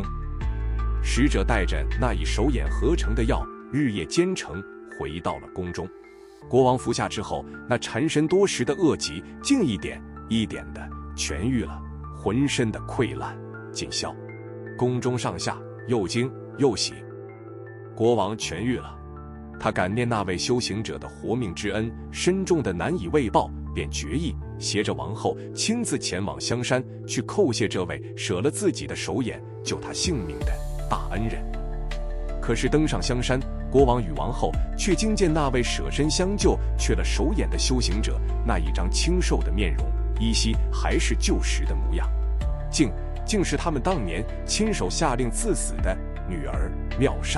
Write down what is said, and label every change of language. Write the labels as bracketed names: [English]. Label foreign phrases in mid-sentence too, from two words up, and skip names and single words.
[Chinese] 使者帶着那以手眼合成的藥，日夜兼程回到了宮中。國王服下之後，那纏身多時的惡疾竟一點一點地痊癒了，渾身的潰爛盡消。宮中上下又驚又喜。國王痊癒了，他感念那位修行者的活命之恩，深重的難以慰報，便決意攜着王后親自前往香山，去叩謝這位捨了自己的手眼救他性命的大恩人。可是登上香山，國王與王后卻驚見那位捨身相救缺了手眼的修行者，那一張清瘦的面容依稀還是舊時的模樣，竟是他們當年親手下令赐死的女兒妙善。